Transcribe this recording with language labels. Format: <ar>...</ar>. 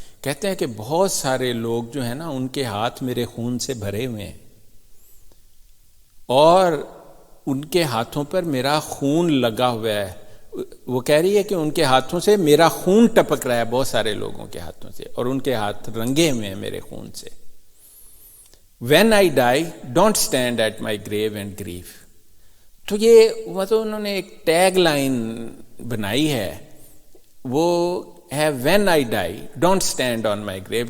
<ur>کہتے ہیں کہ بہت سارے لوگ جو ہیں نا ان کے ہاتھ میرے خون سے بھرے ہوئے ہیں اور ان کے ہاتھوں پر میرا خون لگا ہوا ہے. وہ کہہ رہی ہے کہ ان کے ہاتھوں سے میرا خون ٹپک رہا ہے، بہت سارے لوگوں کے ہاتھوں سے، اور ان کے ہاتھ رنگے ہوئے ہیں میرے خون سے.</ur> <en>When I die, don't stand at my grave and grieve.</en> <ur>تو یہ مطلب انہوں نے ایک ٹیگ لائن بنائی ہے، وہ ہے</ur> <en>When I die, don't stand on my grave.</en>